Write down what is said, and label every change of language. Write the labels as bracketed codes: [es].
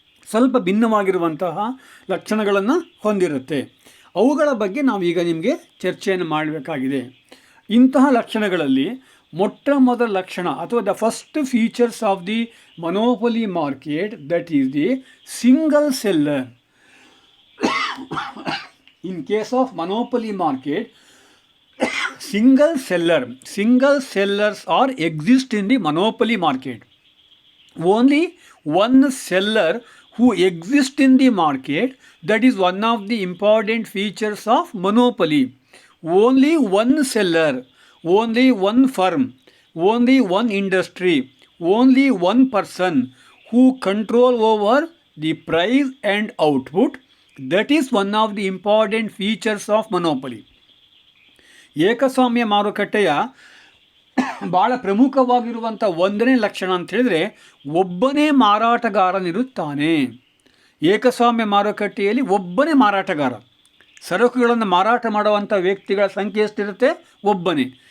[kn] ಸ್ವಲ್ಪ ಭಿನ್ನವಾಗಿರುವಂತಹ ಲಕ್ಷಣಗಳನ್ನು ಹೊಂದಿರುತ್ತೆ. ಅವುಗಳ ಬಗ್ಗೆ ನಾವು ಈಗ ನಿಮಗೆ ಚರ್ಚೆಯನ್ನು ಮಾಡಬೇಕಾಗಿದೆ. ಇಂತಹ ಲಕ್ಷಣಗಳಲ್ಲಿ ಮೊಟ್ಟ ಮೊದಲ ಲಕ್ಷಣ ಅಥವಾ [en] The first features of the monopoly market, that is the single seller. In case of monopoly market, single sellers are exist in the monopoly market. Only one seller who exists in the market, that is one of the important features of monopoly. Only one seller, only one firm, only one industry, only one person who control over the price and output, that is one of the important features of monopoly. [kn] ಏಕಸ್ವಾಮ್ಯ ಮಾರುಕಟ್ಟೆಯ ಭಾಳ ಪ್ರಮುಖವಾಗಿರುವಂಥ ಒಂದನೇ ಲಕ್ಷಣ ಅಂತ ಹೇಳಿದರೆ ಒಬ್ಬನೇ ಮಾರಾಟಗಾರನಿರುತ್ತಾನೆ. ಏಕಸ್ವಾಮ್ಯ ಮಾರುಕಟ್ಟೆಯಲ್ಲಿ ಒಬ್ಬನೇ ಮಾರಾಟಗಾರ. ಸರಕುಗಳನ್ನು ಮಾರಾಟ ಮಾಡುವಂಥ ವ್ಯಕ್ತಿಗಳ ಸಂಖ್ಯೆ ಎಷ್ಟಿರುತ್ತೆ? ಒಬ್ಬನೇ.